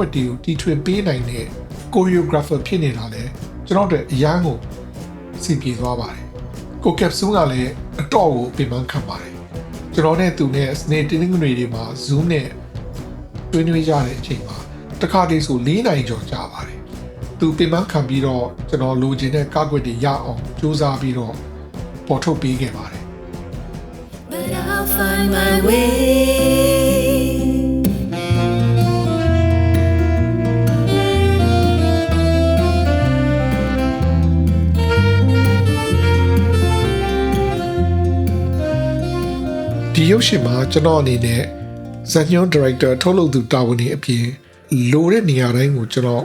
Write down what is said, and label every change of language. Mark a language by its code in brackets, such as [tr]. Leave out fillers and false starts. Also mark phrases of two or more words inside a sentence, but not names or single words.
[my] က်တွေကိုတီထွင်ပေးနိုင်တဲ့ choreographer ဖြစ်နေတာလဲကျွန်တော်တို့အရန်ကိုစီပြေသွားပါတယ်ကိုကက်ဆူးကလည်းအတော့ကိုပြင်ပန်းခံပါတယ်ကျွန်တော်နဲ့သူနဲ့စနေတင်းငွေတွေမှာ Zoom နဲ့တွင်းတွင်းရတဲ့အချိန်မှာတခါတည်းဆို4 နာရီကျော်ကြာပါတယ်သူပြင်ပန်းခံပြီးတော့ကျွန်တော်လိုချင်တဲ့ကားကွက်တွေရအောင်စူးစမ်းပြီးတော့ပေါ်ထုတ်ပေးခဲ့ပါတယ် [en] But I'll find my way [my] ဒီရုပ်ရှင်မှာကျွန်တော်အနေနဲ့ဇာတ်ညွှန်းဒါရိုက်တာထုတ်လုပ်သူတာဝန်တွေအပြင်လိုတဲ့နေရာတိုင်းကိုကျွန်တော်